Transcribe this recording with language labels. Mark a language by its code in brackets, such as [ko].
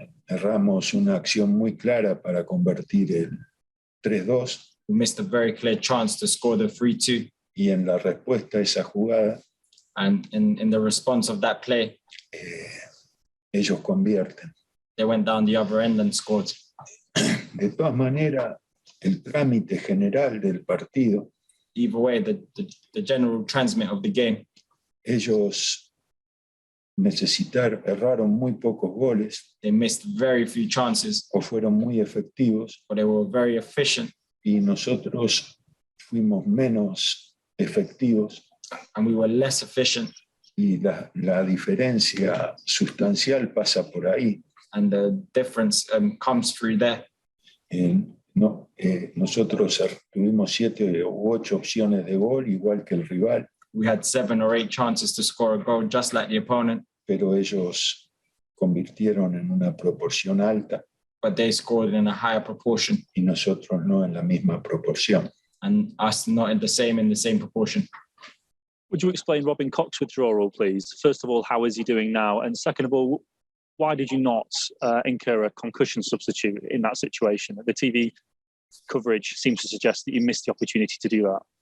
[es] erramos una acción muy clara para convertir el 3-2. [en] We missed a very clear chance to score the 3-2. [es] Y en la respuesta a esa jugada, [en] and in the response of that play, [es] ellos convierten. [en] They went down the other end and scored. [es] De todas maneras, el trámite general del partido, [en] either way, the general transmit of the game, [es] ellos erraron muy pocos goles. [en] They missed very few chances. [es] O fueron muy efectivos. [en] But they were very efficient. [es] Y nosotros fuimos menos efectivos. [en] And we were less efficient. [es] Y la diferencia sustancial pasa por ahí. [en] And the difference comes through there. [es] Nosotros tuvimos 7 u 8 opciones de gol, igual que el rival. [en] We had 7 or 8 chances to score a goal, just like the opponent. [es] Pero ellos convirtieron en una proporción alta. [en] But they scored in a higher proportion. [es] Y nosotros no en la misma proporción. [en] And us not in the same proportion. Would you explain Robin Koch's withdrawal, please? First of all, how is he doing now? And second of all, why did you not incur a concussion substitute in that situation? The TV coverage seems to suggest that you missed the opportunity to do that.